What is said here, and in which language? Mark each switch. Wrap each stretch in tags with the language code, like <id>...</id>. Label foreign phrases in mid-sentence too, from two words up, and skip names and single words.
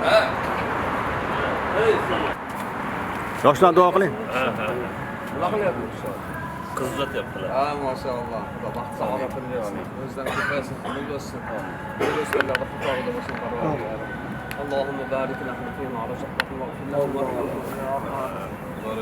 <uz>Yoshlar duo qiling. Qizlatyaptilar. Ha, maşallah. Xudo baxt saodatini bersin. O'zidan ko'paysin, qulluq bo'lsin. O'zbekistonda xudoga bo'lsin parvardigor.</uz> <ar>اللهم بارك لهم فيما رزقتهم وقل لهم وارحمهم.</ar>